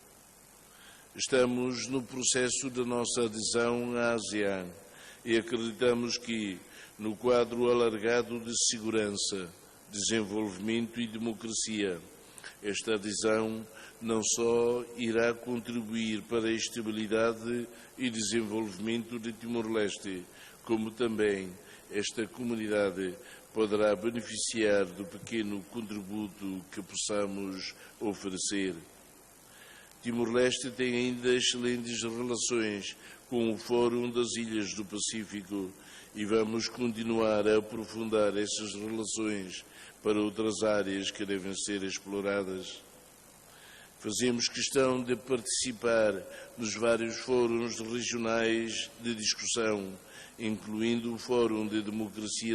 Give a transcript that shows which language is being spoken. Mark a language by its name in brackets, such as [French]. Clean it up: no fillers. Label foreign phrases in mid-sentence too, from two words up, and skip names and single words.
[Portuguese] Estamos no processo da nossa adesão à ASEAN e acreditamos que, no quadro alargado de segurança, desenvolvimento e democracia, esta adesão não só irá contribuir para a estabilidade e desenvolvimento de Timor-Leste, como também esta comunidade poderá beneficiar do pequeno contributo que possamos oferecer. Timor-Leste tem ainda excelentes relações com o Fórum das Ilhas do Pacífico e vamos continuar a aprofundar essas relações para outras áreas que devem ser exploradas. Fazemos questão de participar nos vários fóruns regionais de discussão, incluindo o Fórum de Democracia